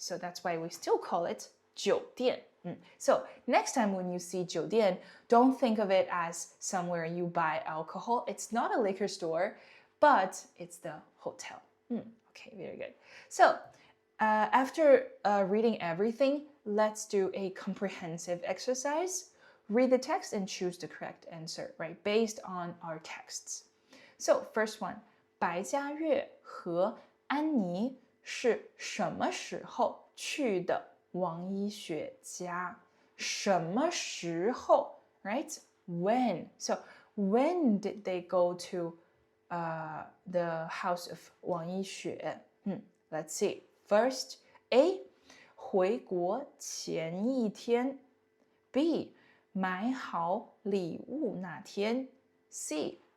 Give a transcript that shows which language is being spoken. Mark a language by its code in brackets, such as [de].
[en] So that's why we still call it 酒店. So next time when you see 酒店, don't think of it as somewhere you buy alcohol. It's not a liquor store, but it's the hotel. Okay, very good. So after reading everything, let's do a comprehensive exercise. Read the text and choose the correct answer, right? Based on our texts. So first one, [zh] 白嘉悦和安妮是什么时候去的王医学家？ [en] 什么时候 right? When? So when did they go to the house of [zh] 王医学? [en] Let's see. First, A. [zh] 回国前一天 B. 买好礼物那天 C.